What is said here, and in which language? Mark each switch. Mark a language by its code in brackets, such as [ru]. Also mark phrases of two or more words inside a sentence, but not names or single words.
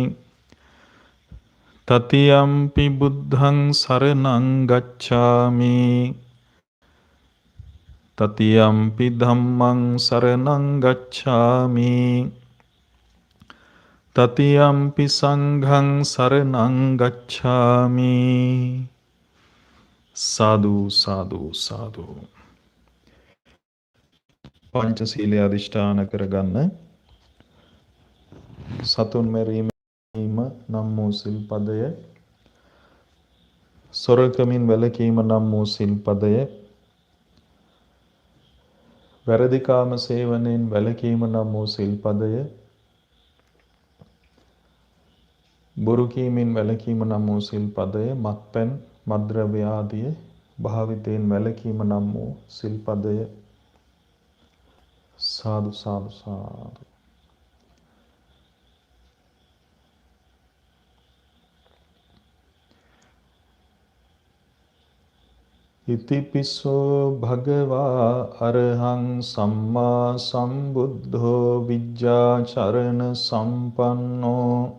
[pi] තතියම්පි බුද්ධං සරණං ගච්ඡාමි, තතියම්පි ධම්මං සරණං ගච්ඡාමි, තතියම්පි සංඝං සරණං ගච්ඡාමි. සාදු සාදු සාදු. [si] පංචශීලය අධිෂ්ඨාන කරගන්න. සතුන් මැරීම නම් වූ සිල්පදය, සොරකමින් වැළකීම නම් වූ සිල්පදය, වැරදිකාම සේවනයෙන් වැළකීම නම් වූ සිල්පදය, බොරු කීමෙන් වැළකීම නම් වූ සිල්පදය, මත්පැන් මත්ද්‍රව්‍ය ආදිය භාවිතයෙන් වැළකීම නම් වූ සිල්පදය. [pi] සාදු සාදු සාදු. ඉතිපිසෝ භගවා අරහං සම්මා සම්බුද්ධෝ විජ්ජාචරණ සම්පන්නෝ